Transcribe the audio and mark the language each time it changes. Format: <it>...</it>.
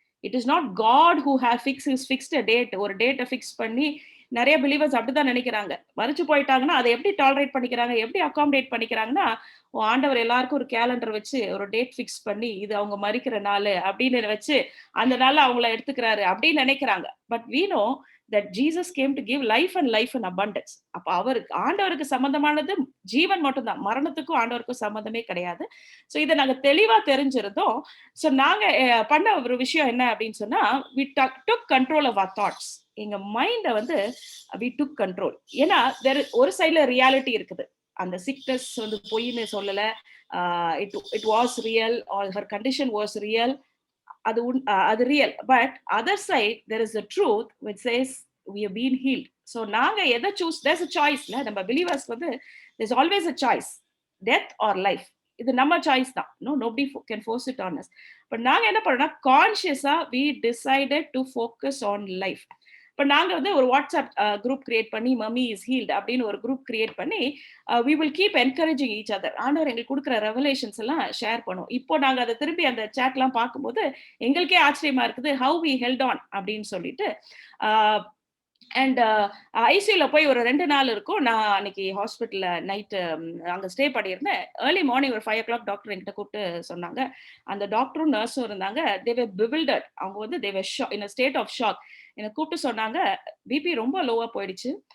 <en>It is not God who have fixed a date.</en> <ta>ஒரு டேட்டை fix பண்ணி நிறைய பிலீவர்ஸ் அப்படிதான் நினைக்கிறாங்க. மறிச்சு போயிட்டாங்கன்னா அதை எப்படி டாலரேட் பண்ணிக்கிறாங்க, எப்படி அகாமடேட் பண்ணிக்கிறாங்கன்னா, ஆண்டவர் எல்லாருக்கும் ஒரு கேலண்டர் வச்சு ஒரு டேட் ஃபிக்ஸ் பண்ணி இது அவங்க மறிக்கிற நாள் அப்படின்னு வச்சு அந்த நாள் அவங்கள எடுத்துக்கிறாரு அப்படின்னு நினைக்கிறாங்க.</ta> <en>But we know that Jesus came to give life and life in abundance.</en> <ta>அப்ப அவருக்கு, ஆண்டவருக்கு சம்பந்தமானது ஜீவன் மட்டும்தான், மரணத்துக்கும் ஆண்டவருக்கும் சம்பந்தமே கிடையாது. ஸோ இதை நாங்க தெளிவா தெரிஞ்சிருந்தோம். ஸோ நாங்க பண்ண ஒரு விஷயம் என்ன அப்படின்னு சொன்னா,</ta> <en>we took control of our thoughts.</en> <ta>எங்க மைண்ட வந்து</ta> <en>we took control.</en> <ta>ஏன்னா ஒரு சைட்ல ரியாலிட்டி இருக்குது. அந்த சிக்னஸ் வந்து பொய்ன்னு சொல்லல,</ta> <en>it was real, or her condition was real,</en> <ta>அது real.</ta> <en>But other side there is a truth which says we have been healed. So</en> <ta>நாங்க எதை</ta> <en>Choose, there's a choice.</en> <ta>நம்ம பிலீவர்ஸ் வந்து</ta> <en>there's always a choice, death or life.</en> <ta>இது நம்ம choice தான்.</ta> <en>nobody can force it on us. But</en> <ta>நாங்க என்ன பண்ணோம்னா,</ta> <en>கான்ஷியஸா we decided to focus on life.</en> <ta>இப்போ நாங்க வந்து ஒரு வாட்ஸ்அப் குரூப் கிரியேட் பண்ணி,</ta> <en>mummy is healed</en> <ta>அப்படின்னு ஒரு குரூப் கிரியேட் பண்ணி</ta> <en>we will keep encouraging each other.</en> <ta>ஆண்டவர் எங்களுக்கு கொடுக்குற ரெவலேஷன்ஸ் எல்லாம் ஷேர் பண்ணுவோம். இப்போ நாங்க அதை திருப்பி அந்த சாட்லாம் பார்க்கும்போது எங்களுக்கே ஆச்சரியமா இருக்குது,</ta> <en>how we held on</en> <ta>அப்படின்னு சொல்லிட்டு. அண்ட் ஐசியூல போய் ஒரு 2 நாள் இருக்கும். நான் அன்னைக்கு ஹாஸ்பிட்டல்ல நைட்டு அங்கே ஸ்டே பண்ணியிருந்தேன். ஏர்லி மார்னிங் ஒரு 5 o'clock டாக்டர் என்கிட்ட கூப்பிட்டு சொன்னாங்க. அந்த டாக்டரும் நர்ஸும் இருந்தாங்க.</ta> <en>they were bewildered.</en> <ta>அவங்க வந்து</ta> <en>they were in a state of shock.</en> <ta>என்னை கூப்பிட்டு சொன்னாங்க, பிபி ரொம்ப லோவா போயிடுச்சு.</ta>